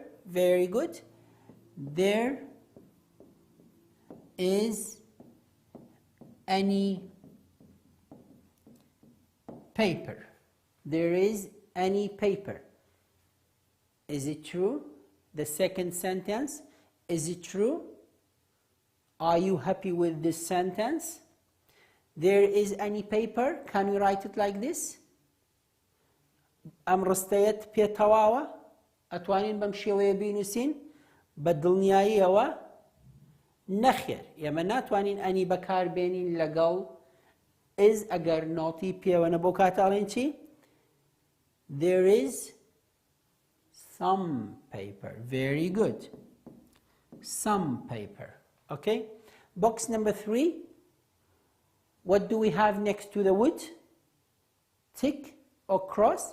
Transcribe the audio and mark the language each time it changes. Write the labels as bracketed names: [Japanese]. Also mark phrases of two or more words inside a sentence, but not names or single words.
[English] Very good. There is any paper. There is any paper. Is it true? The second sentence, is it true? Are you happy with this sentence? There is any paper. Can we write it like this? [Central Kurdish] ئەم ڕستەیەت پێتەواوە ئەتوانین بەم شێوەیە بینووسین بە دڵنیاییەوە نەخێر ئێمە ناتوانین ئەنی بەکاربێنین لەگەڵ is ئەگەر نۆتی پێوەنە بۆ کاتاڵێن چی؟ [English] There is some paper. Very good. Some paper. Okay? Box number 3. What do we have next to the wood? Tick or cross?